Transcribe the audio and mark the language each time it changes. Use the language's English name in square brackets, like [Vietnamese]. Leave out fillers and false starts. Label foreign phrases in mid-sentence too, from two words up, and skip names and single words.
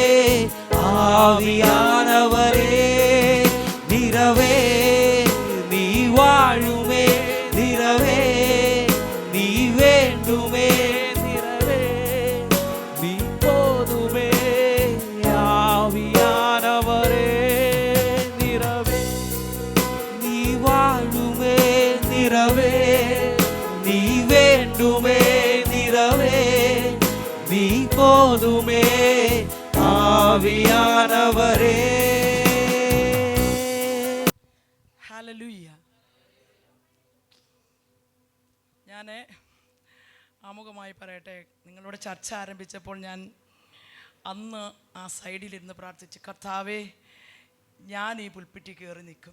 [Tamil] ஆவியானவரே நிறவே நீ வாழுமே, நிறவே நீ வேண்டுமே, நிறவே நீ போதுமே. ஆவியானவரே நிறவே நீ வாழுமே, நிறவே நீ வேண்டுமே, நிறவே நீ போதுமே. ആവിയാനവരേ. [Malayalam] ഹല്ലേലൂയ. ഞാൻ ആമുഖമായി പറയട്ടെ, നിങ്ങളോട് ചർച്ച ആരംഭിച്ചപ്പോൾ ഞാൻ അന്ന് ആ സൈഡിലിരുന്ന് പ്രാർത്ഥിച്ചു, കർത്താവേ ഞാൻ ഈ പുൽപ്പിറ്റി കയറി നിൽക്കും.